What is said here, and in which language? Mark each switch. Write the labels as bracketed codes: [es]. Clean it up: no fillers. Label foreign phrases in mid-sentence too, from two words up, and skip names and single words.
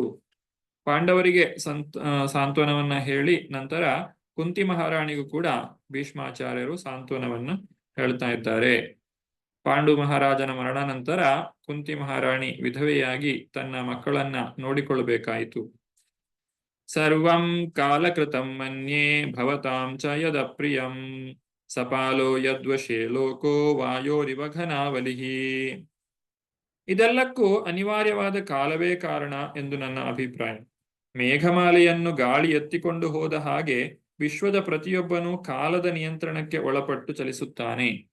[kn] ಪಾಂಡವರಿಗೆ ಸಾಂತ್ವನವನ್ನ ಹೇಳಿ ನಂತರ ಕುಂತಿ ಮಹಾರಾಣಿಗೂ ಕೂಡ ಭೀಷ್ಮಾಚಾರ್ಯರು ಸಾಂತ್ವನವನ್ನು ಹೇಳ್ತಾ ಇದ್ದಾರೆ. ಪಾಂಡು ಮಹಾರಾಜನ ಮರಣ ನಂತರ ಕುಂತಿ ಮಹಾರಾಣಿ ವಿಧವೆಯಾಗಿ ತನ್ನ ಮಕ್ಕಳನ್ನ ನೋಡಿಕೊಳ್ಳಬೇಕಾಯಿತು. [sa] ಸರ್ವಂ ಕಾಲಕೃತಂ ಮನ್ಯೇ ಭವತಾಂ ಚ ಯದಪ್ರಿಯಂ ಸಪಾಲೋ ಯದ್ವಶೇ ಲೋಕೋ ವಾಯೋರಿವ ಘನಾವಲಿಹಿ. [kn] ಇದೆಲ್ಲಕ್ಕೂ ಅನಿವಾರ್ಯವಾದ ಕಾಲವೇ ಕಾರಣ ಎಂದು ನನ್ನ ಅಭಿಪ್ರಾಯ. ಮೇಘಮಾಲೆಯನ್ನು ಗಾಳಿ ಎತ್ತಿಕೊಂಡು ಹೋದ ಹಾಗೆ ವಿಶ್ವದ ಪ್ರತಿಯೊಬ್ಬನೂ ಕಾಲದ ನಿಯಂತ್ರಣಕ್ಕೆ ಒಳಪಟ್ಟು ಚಲಿಸುತ್ತಾನೆ.